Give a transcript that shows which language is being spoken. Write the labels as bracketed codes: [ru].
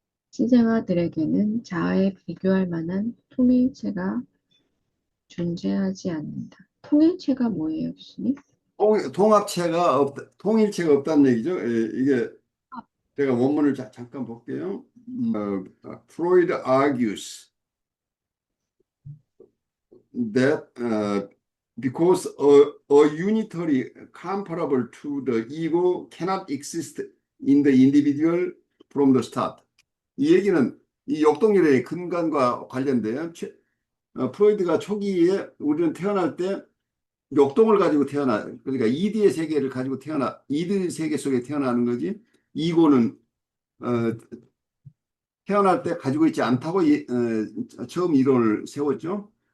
[ko] 시생아들에게는 자아에 비교할 만한 통일체가 존재하지 않는다. 통일체가 뭐예요, 교수님? 통합체가 없다, 통일체가 없다는 얘기죠. 이게 제가 원문을 잠깐 볼게요. [en] Freud argues that because a unitary comparable to the ego cannot exist in the individual from the start. [ko] 이 얘기는 이 역동률의 근간과 관련돼요. 프로이드가 초기에 우리는 태어날 때 역동을 가지고 그러니까 이드의 세계를 가지고 이드 세계 속에 태어나는 거지. 이고는 어, 태어날 때 가지고 있지 않다고 처음 이론을 세웠죠.